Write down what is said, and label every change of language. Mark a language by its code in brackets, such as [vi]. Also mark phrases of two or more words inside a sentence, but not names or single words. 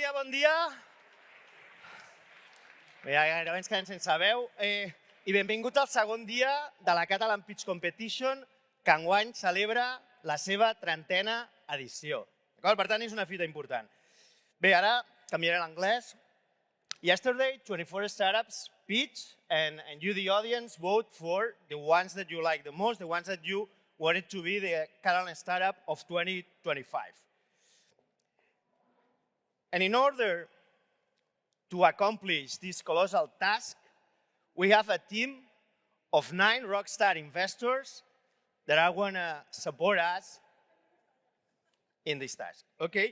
[ca] Bé, gairebé ens quedem sense veu. I benvingut al segon dia de la Catalan Pitch Competition, que enguany celebra la seva 30a edició. Per tant, és una fita important. Bé, ara canviaré l'anglès. [en] Yesterday, 24 startups pitched, and you, the audience, vote for the ones that you like the most, the ones that you wanted to be the Catalan startup of 2025. And in order to accomplish this colossal task, we have a team of 9 rockstar investors that are going to support us in this task, okay?